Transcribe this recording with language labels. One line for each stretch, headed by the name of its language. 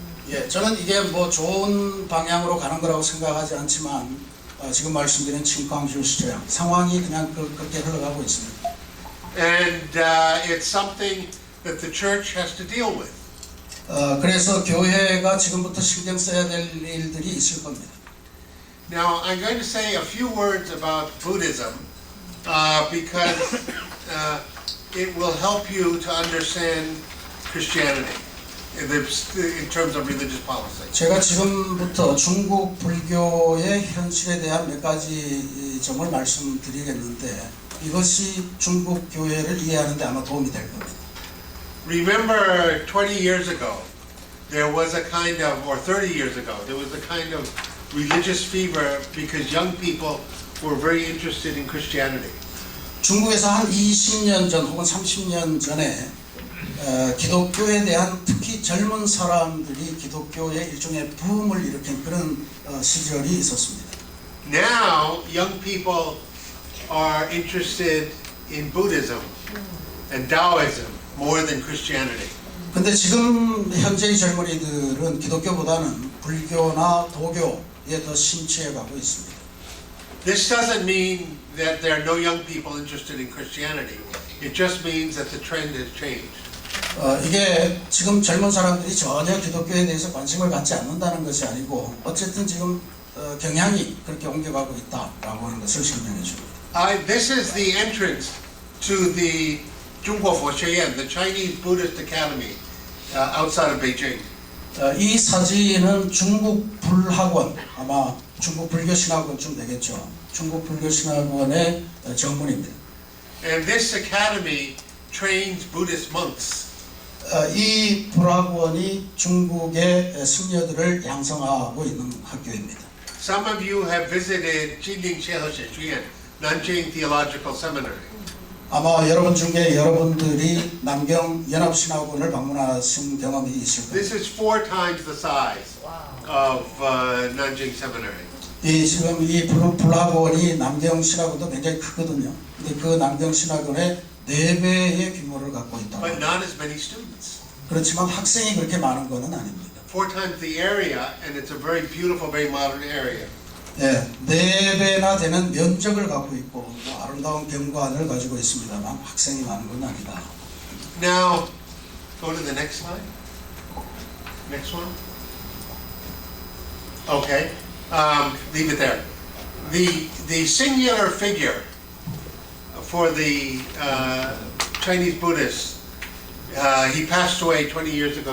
Korean: 예, 저는 이게 뭐 좋은 방향으로 가는 거라고 생각하지 않지만 지금 말씀드린 칭광주시장 상황이 그냥 그렇게 흘러가고 있습니다.
English: And it's something that the church has to deal with.
Korean: 그래서 교회가 지금부터 신경 써야 될 일들이 있을 겁니다.
English: Now, I'm going to say a few words about Buddhism because it will help you to understand Christianity in terms of religious policy.
Korean: 제가 지금부터 중국 불교의 현실에 대한 몇 가지 점을 말씀드리겠는데 이것이 중국 교회를 이해하는 데 아마 도움이 될 겁니다.
English: Remember 20 years ago, there was a kind of, or 30 years ago, there was a kind of religious fever because young people were very interested in Christianity.
Korean: 중국에서 한 20년 전 혹은 30년 전에 기독교에 대한 특히 젊은 사람들이 기독교의 일종의 붐을 일으킨 그런 시절이 있었습니다.
English: Now, young people are interested in Buddhism and Taoism more than Christianity.
Korean: 근데 지금 현재의 젊은이들은 기독교보다는 불교나 도교에 더 심취해 가고 있습니다.
English: This doesn't mean that there are no young people interested in Christianity. It just means that the trend has changed.
Korean: 이게 지금 젊은 사람들이 전혀 기독교에 대해서 관심을 갖지 않는다는 것이 아니고 어쨌든 지금 경향이 그렇게 옮겨가고 있다라고 하는 것을 설명해 줍니다.
English: This is the entrance to the Zhongguo Sheyan, the Chinese Buddhist Academy outside of Beijing.
Korean: 이 사진은 중국 불학원, 아마 중국 불교신학원쯤 되겠죠. 중국 불교신학원의 정문입니다.
English: And this academy trains Buddhist monks.
Korean: 이 불학원이 중국의 승려들을 양성하고 있는 학교입니다.
English: Some of you have visited Jilin Sheyan, Nanjing Theological Seminary.
Korean: 아마 여러분 중에 여러분들이 남경 연합신학원을 방문하신 경험이 있을 겁니다.
English: This is 4 times the size of Nanjing Seminary.
Korean: 지금 이 불학원이 남경 신학원도 굉장히 크거든요. 근데 그 남경 신학원의 4배의 규모를 갖고 있다.
English: But not as many students.
Korean: 그렇지만 학생이 그렇게 많은 것은 아닙니다.
English: 4 times the area, and it's a very beautiful, very modern area.
Korean: 네, 4배나 되는 면적을 갖고 있고 또 아름다운 경관을 가지고 있습니다만 학생이 많은 건 아니다.
English: Now, go to the next slide. Next one. Okay, leave it there. The singular figure for the Chinese Buddhist, he passed away 20 years ago.